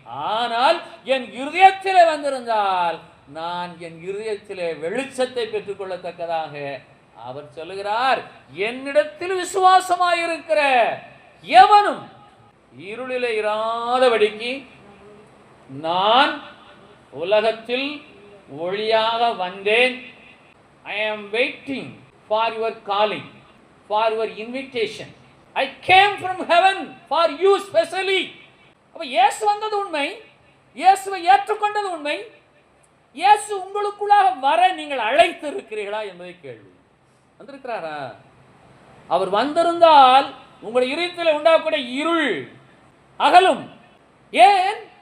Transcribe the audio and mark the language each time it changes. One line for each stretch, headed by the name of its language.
Tamil: ஆனால் என் இருதயத்திலே வந்திருந்தால் நான் என் இருதயத்திலே வெளிச்சத்தை பெற்றுக்கொள்ளத்தக்கதாக அவர் சொல்லுகிறார், என்னிடத்தில் விசுவாசமாயிருக்கிற எவனும் இருளிலே இராதபடிக்கு நான் உலகத்தில் ஒளியாக வந்தேன்.
English: I am waiting for your calling, for your invitation. I came from heaven for you specially.
Tamil: அப்ப இயேசு வந்தது உண்மை, இயேசுவை ஏற்றுக்கொண்டது உண்மை. இயேசு உங்களுக்குள்ளாக வர நீங்கள் அழைத்து இருக்கிறீர்களா என்பதை கேள்வி. வந்திருக்கிறாரா? அவர் வந்திருந்தால் உங்களுடைய இருதயத்தில் உண்டாகக்கூடிய இருள் அகலும். ஏன்?